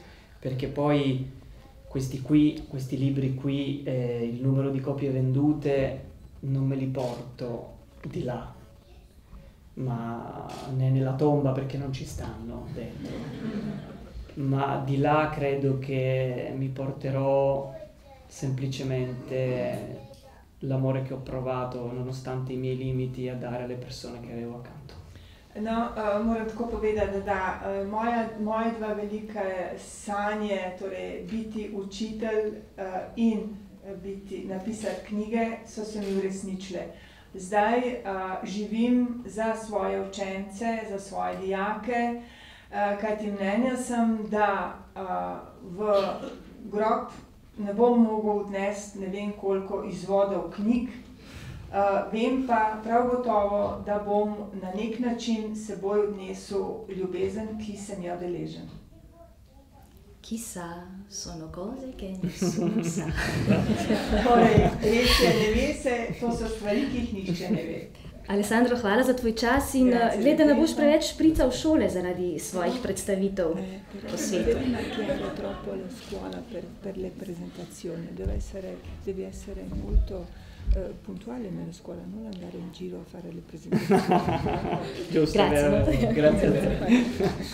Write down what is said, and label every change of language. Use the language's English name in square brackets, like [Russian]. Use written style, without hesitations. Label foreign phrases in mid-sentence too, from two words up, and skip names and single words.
[Italian] perché poi questi libri qui, il numero di copie vendute non me li porto di là, ma né nella tomba perché non ci stanno dentro, ma di là credo che mi porterò semplicemente l'amore che ho provato nonostante i miei limiti a dare alle persone che avevo accanto. [Slovenian] No, moram tako povedati, da moje 2 velike sanje, torej biti učitelj in napisati knjige, so se mi uresničile. Zdaj živim za svoje učence, za svoje dijake, kajti mnenja sem, da v grob ne bom mogel odnesti ne vem koliko izvodov knjig, vem pa prav gotovo, da bom na nek način seboj odnesel ljubezen, ki sem jo deležen. [Italian] Chissà, sono cose che nessuno sa. [Slovenian] Torej, res je, ne ve se, to so stvari, ki jih nihče ne ve. Alessandro, hvala za tvoj čas in glej, da ne boš preveč šprical v šole zaradi svojih predstavitev po svetu. [Italian] Devi macchiare troppo la scuola per le presentazioni, devi essere molto puntuale nella scuola, non andare in giro a fare le presentazioni. Giusto, Grazie. Grazie a te.